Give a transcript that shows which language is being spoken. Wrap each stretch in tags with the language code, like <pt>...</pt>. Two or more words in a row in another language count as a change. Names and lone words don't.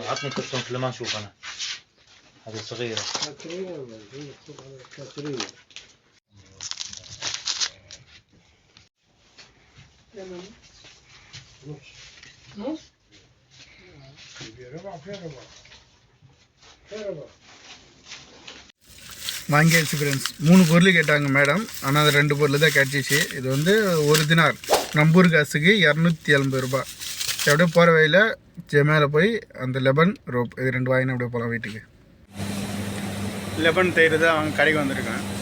<ar>عطني كرتون لما اشوف انا. هذه صغيرة. كاترينا مكتوب عليها كاترينا. نص ربع في ربع في ربع.</ar> <ta>வாங்கியாச்சு ஃப்ரெண்ட்ஸ். 3 பொருள் கேட்டாங்க மேடம், ஆனால் அது 2 பொருள் தான் கிடச்சிச்சு. இது வந்து 1 தினார் நம்பூர் காசுக்கு 280 ரூபா. அப்படியே போகிற வழியில் மேலே போய் அந்த</ta> <ar>لبن روب</ar> <ta>இது 2 வாங்கினா அப்படியே போகலாம் வீட்டுக்கு. லெபன் தயிர் தான் அவங்க கடைக்கு வந்திருக்கேன்.</ta>